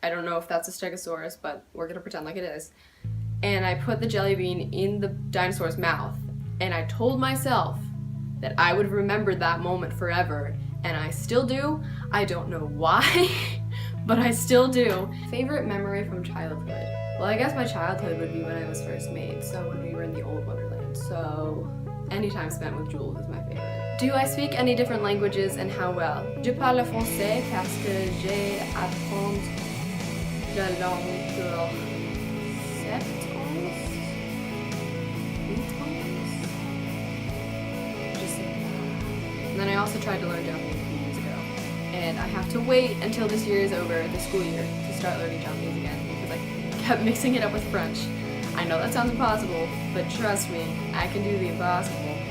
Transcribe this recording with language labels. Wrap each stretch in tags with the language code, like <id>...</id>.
<en>I don't know if that's a stegosaurus, but we're gonna pretend like it is. And I put the jelly bean in the dinosaur's mouth, and I told myself that I would remember that moment forever, and I still do. I don't know why, but I still do. Favorite memory from childhood? Well, I guess my childhood would be when I was first made, so when we were in the old Wonderland. So any time spent with Jules is my favorite. Do I speak any different languages and how well?</en> <fr>Je parle français parce que j'ai appris la langue pour 7 ans. 8 ans?</fr> <en>Just like that. And then I also tried to learn Japanese a few years ago. And I have to wait until this year is over, the school year, to start learning Japanese again because I kept mixing it up with French. I know that sounds impossible, but trust me, I can do the impossible.</en>